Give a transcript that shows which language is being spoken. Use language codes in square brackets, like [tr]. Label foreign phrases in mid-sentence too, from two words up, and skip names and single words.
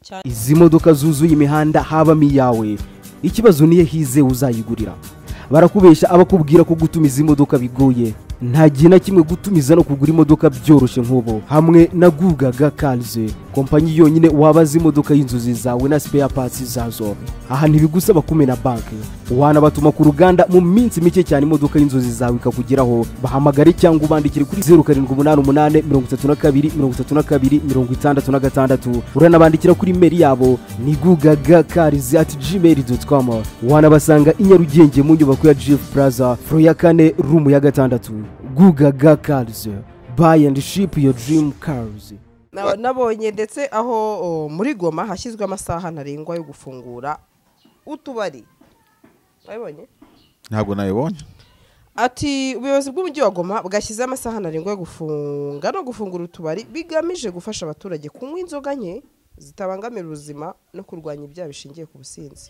[rw] Izi modoka zuzuye imihanda habamo iyawe ikibazo niye hize uzayigurira barakubesha abakubwira ko gutumiza imodoka bigoye nta gihe na kimwe gutumiza no kugura imodoka byoroshye nk'ubo hamwe na Gugaga Cars kompanyi yonyine wabaza imodoka y'inzozi zawe na [en] spare parts [rw] zazo aha ntibigusaba kumena banki wanabatuma ku ruganda mu minsi mike cyane imodoka y'inzozi zawe ikakugeraho bahamagare cyangwa ubandikire kuri 0788323266 uranabandikira kuri mail yabo ni gugagacars@gmail.com wanabasanga inyarugenge mu nyubako ya GF Plaza floor ya 4 room ya 6 Gugaga Cars [en] buy and ship your dream cars. [rw] Nabonye ndetse aho muri Goma hashyizwe amasaha ntarengwa yo gufungura utubari bayibonye ntabwo nayibonye ati ubuyobozi bw'umujyi wa Goma bwashyize amasaha ntarengwa yo gufunga no gufungura utubari bigamije gufasha abaturage kunywa inzoga nke zitabangamira ubuzima no kurwanya ibyaha bishingiye ku businzi.